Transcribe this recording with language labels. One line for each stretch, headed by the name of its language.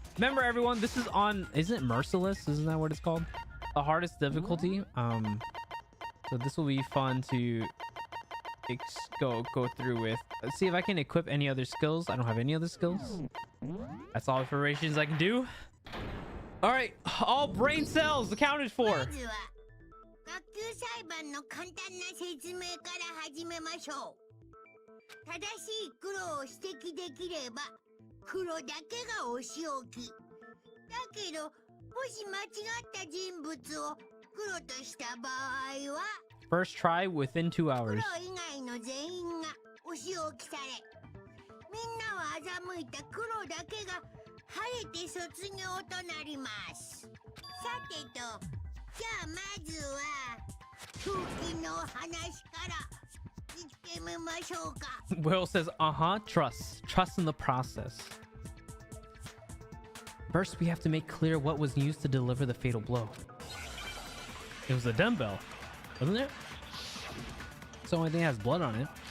English: Remember, everyone, this is on... Isn't it Merciless? Isn't that what it's called? The hardest difficulty. So this will be fun to go through with. Let's see if I can equip any other skills. I don't have any other skills. That's all operations I can do. All right, all brain cells accounted for.
Japanese: 学級裁判の簡単な説明から始めましょう。正しい黒を指摘できれば黒だけがお仕置き。だけどもし間違った人物を黒とした場合は
English: First try within 2 hours.
Japanese: 黒以外の全員がお仕置きされ、みんなは欺いた黒だけが晴れて卒業となります。さてと、じゃあまずは空気の話から言ってみましょうか。
English: Will says, trust in the process. First, we have to make clear what was used to deliver the fatal blow. It was a dumbbell, wasn't it? It's the only thing that has blood on it.